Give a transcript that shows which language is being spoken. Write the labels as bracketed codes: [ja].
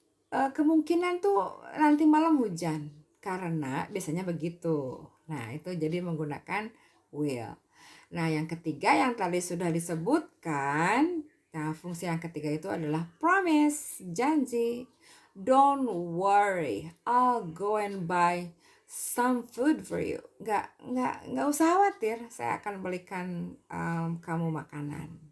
[id] Kemungkinan tuh nanti malam hujan karena biasanya begitu. Nah, itu jadi menggunakan will. Nah, yang ketiga yang tadi sudah disebutkan, nah fungsi yang ketiga itu adalah promise, janji. [en] Don't worry, I'll go and buy some food for you. [id] Nggak usah khawatir, saya akan belikan kamu makanan.